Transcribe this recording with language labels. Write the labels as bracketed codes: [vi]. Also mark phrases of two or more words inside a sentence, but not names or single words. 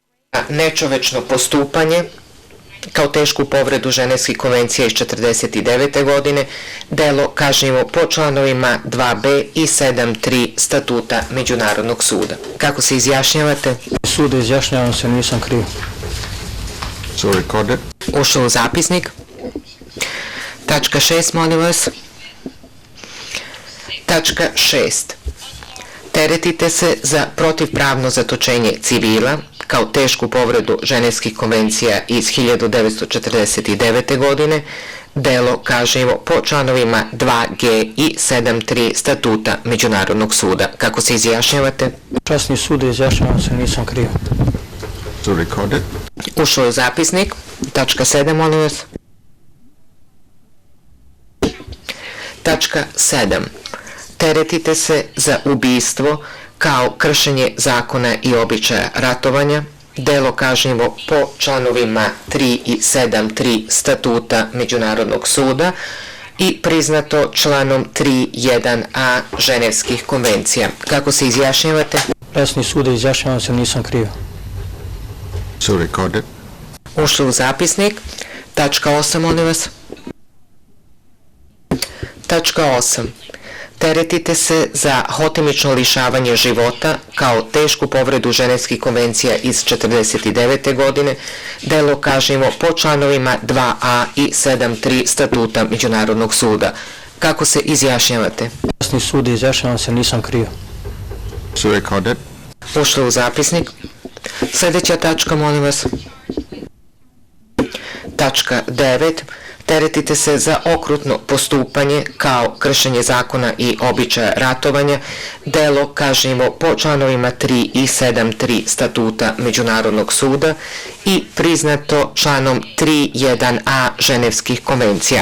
[sr] nečovečno postupanje kao tešku povredu Ženevskih konvencija iz 49. godine, delo kažnjivo po članovima 2b i 7.3 statuta Međunarodnog suda. Kako se izjašnjavate? Sude, izjašnjavam se, nisam kriv. [en] So recorded. [sr] Ušao u zapisnik. Tačka 6, molim vas. Tačka 6. Teretite se za protivpravno zatočenje civila kao tešku povredu Ženevskih konvencija iz 1949. godine, delo kažnjivo po članovima 2g i 7.3 statuta Međunarodnog suda. Kako se izjašnjavate? Časni sude, izjašnjavam se, nisam kriv. [en] So recorded. [sr] Ušao je u zapisnik. Tačka 7, molim vas. Tačka 7. Teretite se za ubistvo kao kršenje zakona i običaja ratovanja, delo kažnjivo po članovima 3 i 7.3 statuta Međunarodnog suda i priznato članom 3.1a Ženevskih konvencija. Kako se izjašnjavate? Časni sude, izjašnjavam se, nisam kriv. [en] So recorded. [sr] Ušli u zapisnik. Tačka 8, molim vas. Tačka 8. Teretite se za hotimično lišavanje života kao tešku povredu Ženevskih konvencija iz 49. godine, delo kažnjivo po članovima 2a i 7.3 statuta Međunarodnog suda. Kako se izjašnjavate? Časni sude, izjašnjavam se, nisam kriv. [en] So recorded. [sr] Ušli u zapisnik. Sljedeća tačka, molim vas. Tačka 9. Teretite se za okrutno postupanje kao kršenje zakona i običaja ratovanja, delo kažnjivo po članovima 3 i 7.3 statuta Međunarodnog suda i priznato članom 3.1a Ženevskih konvencija.